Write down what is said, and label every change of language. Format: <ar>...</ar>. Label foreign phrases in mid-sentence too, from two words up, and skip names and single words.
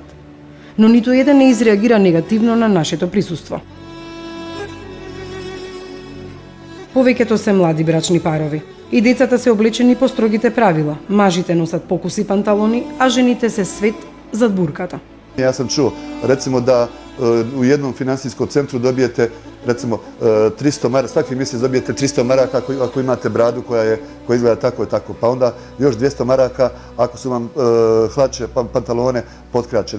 <mk>Но ниту еден не изреагира негативно на нашето присуство. Повеќето се млади брачни парови. И децата се облечени по строгите правила. Мажите носат покуси панталони, а жените се свет зад бурката.</mk> <bs>Ja sam čuo, recimo, da u jednom finansijskom centru dobijete, recimo, 300 maraka, svaki mjesec dobijete 300 maraka ako imate bradu koja izgleda tako i tako. Pa onda još 200 maraka ako su vam hlače, pantalone potkraćene.</bs>